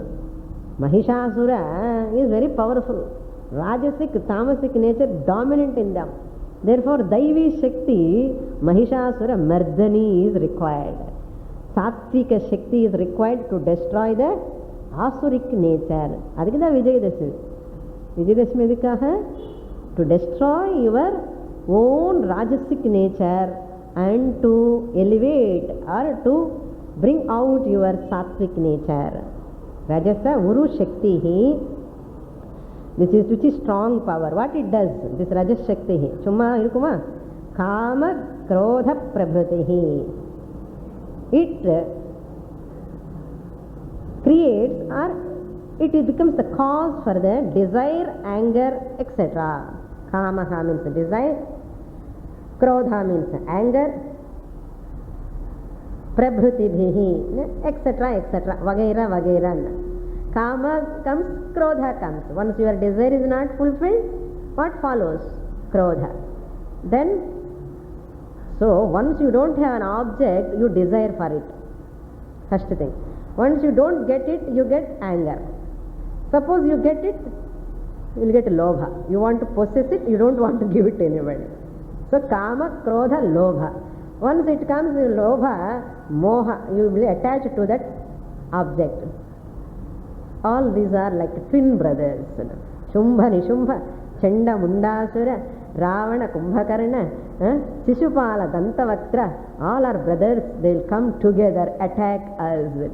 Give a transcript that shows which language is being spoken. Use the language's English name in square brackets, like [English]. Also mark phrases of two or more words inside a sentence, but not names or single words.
[English] Mahishasura is very powerful. Rajasic, Tamasic nature dominant in them. Therefore, [Sanskrit] Daivi Shakti, [English] Mahishasura Mardani is required. [Sanskrit] Sattvika Shakti [English] is required to destroy the Asuric nature. [Tamil] Adhikada Vijayadashmi. Vijayadashmi adhikaha? [English] To destroy your own Rajasic nature and to elevate or to bring out your Sattvic nature. [Sanskrit] Rajasa Uru Shakti, [English] this is which is strong power. What it does, this Rajas Shakti, [Tamil] Chumma irukuma? [Sanskrit] Kama Krodha Prabhrutihi. [English] It creates or it becomes the cause for the desire, anger, etc. Kamaha means desire, Krodha means anger, Prabhrutibhihi, etc., etc., [Hindi] Vagaira, Vagaira. [English] Kama comes, Krodha comes. Once your desire is not fulfilled, what follows? Krodha. Then, so once you don't have an object, you desire for it. First thing. Once you don't get it, you get anger. Suppose you get it, you will get lobha. You want to possess it, you don't want to give it to anybody. [Sanskrit] So kama, krodha, lobha. [English] Once it comes, [Sanskrit] lobha, moha, [English] you will attach to that object. All these are like twin brothers. Shumbha, Nishubha, Chanda, Mundasura, Ravana, Kumbhakarna, Shishupala, Dantavaktra, all are brothers, they will come together, attack us.